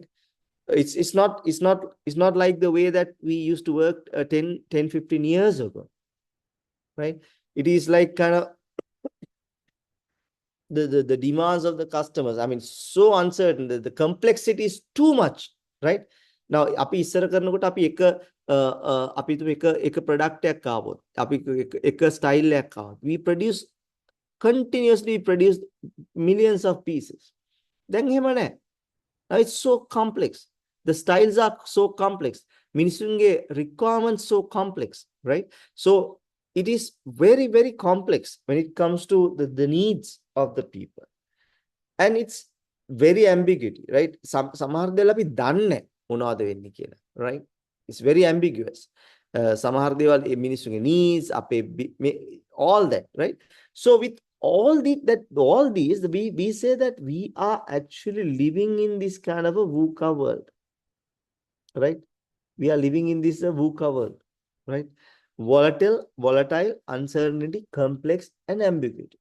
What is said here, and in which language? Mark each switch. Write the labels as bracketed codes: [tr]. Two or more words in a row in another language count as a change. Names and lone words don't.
[en] It's not like the way that we used to work 10 15 years ago, right? It is like kind of the demands of the customers. I mean, so uncertain. The complexity is too much, right? Now, [si] අපි ඉස්සර කරනකොට අපි අපි එක product එකක් ආවොත්, අපි එක style එකක් ආවොත්, [en] we continuously produce millions of pieces. [si] දැන් එහෙම නැහැ. [en] Now it's so complex. The styles are so complex. මිනිසුන්ගේ requirements so complex, right? So it is very, very complex when it comes to the needs of the people. And it's very ambiguity, right? [si] සමහර දේවල් අපි දන්නේ මොනවද වෙන්නේ කියලා, [en] right? It's very ambiguous. [si] සමහර දේවල් මිනිස්සුන්ගේ needs, අපේ [en] all that, right? So with all these, we say that we are actually living in this kind of a VUCA world, right? We are living in this VUCA world, right? Volatile, uncertainty, complex, and ambiguity.